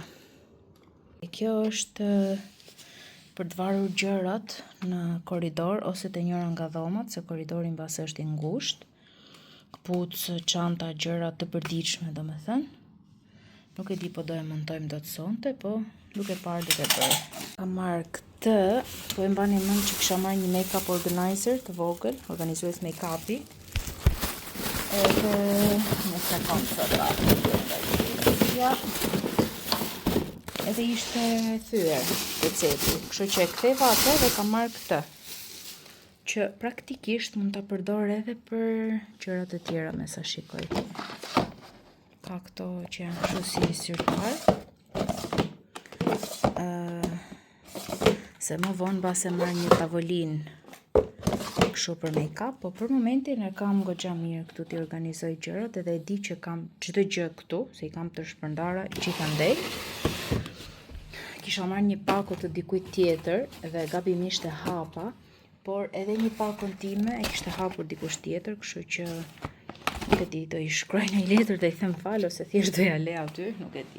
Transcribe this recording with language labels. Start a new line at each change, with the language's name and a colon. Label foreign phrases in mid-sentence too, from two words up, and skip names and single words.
Albanian: Kjo është për të varur gjërat në korridor ose të njëra nga dhomat, se korridori mbase është I ngushtë. Kpucë, çanta, gjëra të përditshme, domethënë. Nuk e di po do e montojmë dot sonte, po duke parë duke bërë. Kam marrë këtë, po e mbani mend që kisha marrë një
English: make-up organizer
Albanian: të vogël, organizues make-upi. Edhe në sekancë ja. Edhe ishte thyer receti, kështu që e ktheva atë dhe kam marrë këtë, që praktikisht mund ta përdor edhe për gjërat e tjera me sa shikoj. Ka këto që janë kështu si syrtar. Se më vonë base marrë një tavolinë kështu për make-up, po për momentin e kam goxha mirë këtu t'i organizoj gjërat, edhe e di që kam çdo gjë këtu, se I kam të shpërndara gjithandej. Kisha marrë një pako të dikujt tjetër dhe gabimisht e hapa, por edhe një pakon time e kishte hapur dikush tjetër, kështu që nuk e di, do I shkruaj në një letër dhe I them fal ose thjesht do ja le aty, nuk e di.